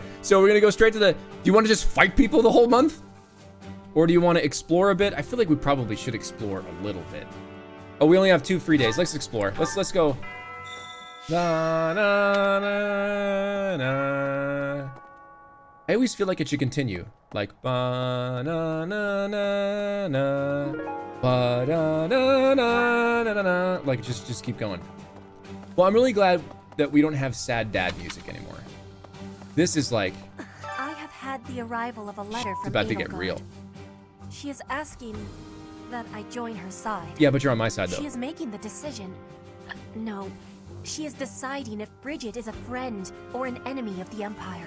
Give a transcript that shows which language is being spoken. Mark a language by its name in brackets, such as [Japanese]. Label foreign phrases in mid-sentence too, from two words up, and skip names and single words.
[English] So we're gonna go straight to the. Do you want to just fight people the whole month, or do you want to explore a bit? I feel like we probably should explore a little bit. Oh, we only have 2 free days. Let's explore. Let's go. Na, na, na, na. I always feel like it should continue. Like ba na na na na ba da na na na na. Like just keep going. Well, I'm really glad that we don't have sad dad music anymore. This is like I have had the arrival of a letter it's from about to get Edelgard. real. She is asking that I join her side. Yeah, but you're on my side though. She is making the decision. No, she is deciding if Bridget is a friend or an enemy of the Empire.